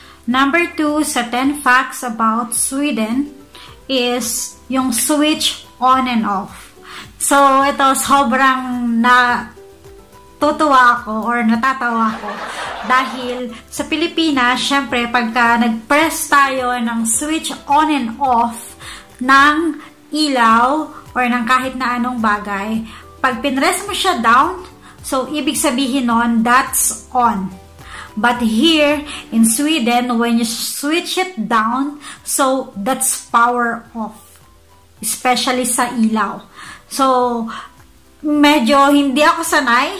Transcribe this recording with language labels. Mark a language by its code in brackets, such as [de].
[tl] Number 2 sa 10 facts about Sweden is yung switch on and off. So, ito sobrang natutuwa ako or natatawa ako dahil sa Pilipinas, syempre, pagka nag-press tayo ng switch on and off ng ilaw or ng kahit na anong bagay, pag pinress mo siya down, so, ibig sabihin nun, [en] that's on. But here in Sweden, when you switch it down, so that's power off. [tl] Especially sa ilaw. So, medyo hindi ako sanay.